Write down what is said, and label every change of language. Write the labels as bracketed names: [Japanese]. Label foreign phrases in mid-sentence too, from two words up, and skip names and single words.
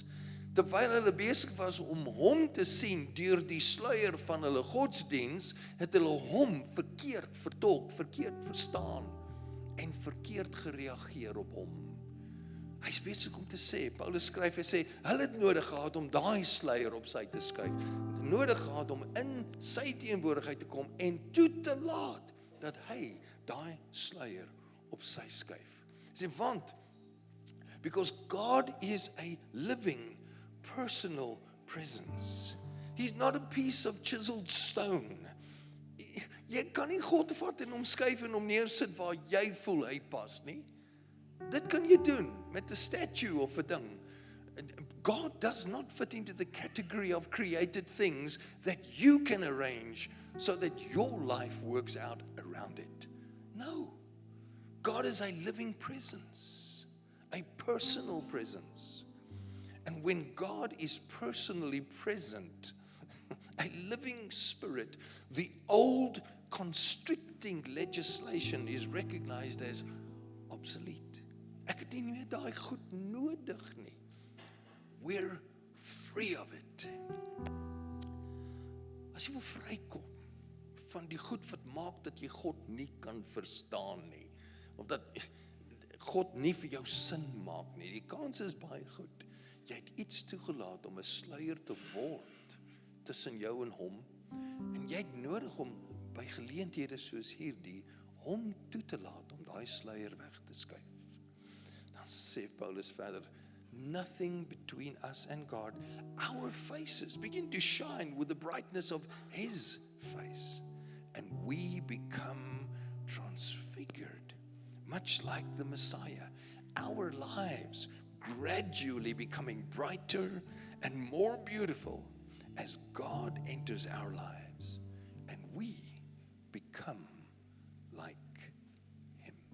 [Afrikaans] Terwyl hulle besig was om hom te sien deur die sluier van hulle godsdiens, het hulle hom verkeerd vertolk, verkeerd verstaan en verkeerd gereageer op hom. Hy is besig om te sê, Paulus skryf, hy sê, hulle het nodig gehad om daai sluier op sy te skuif, nodig gehad om in sy teenwoordigheid te kom en toe te laat dat hy daai sluier op sy skuif. Hy sê, want, [English] because God is a living, personal presence. He's not a piece of chiseled stone. [Afrikaans] Jy kan nie God vat en omskuif en hom neersit waar jy voel hy pas nie. Dit kan jy doen met 'n statue of 'n ding. [English] God does not fit into the category of created things that you can arrange so that your life works out around it. No. God is a living presence, a personal presence. And when God is personally present, a living spirit, the old constricting legislation is recognized as obsolete. [Afrikaans] Ek het nie meer daai goed nodig nie. [English] We're free of it. [Afrikaans] As jy wil vrykom van die goed wat maak dat jy God nie kan verstaan nie, of dat God nie vir jou sin maak nie, die kans is baie goed. Jy het iets toegelaat om 'n sluier te word tussen jou en hom, en jy het nodig om by geleenthede soos hierdie hom toe te laat om daai sluier weg te skuif. Dan sê Paulus verder, [English] nothing between us and God. Our faces begin to shine with the brightness of His face, and we become transfigured much like the Messiah, our lives gradually becoming brighter and more beautiful as God enters our lives and we become like Him.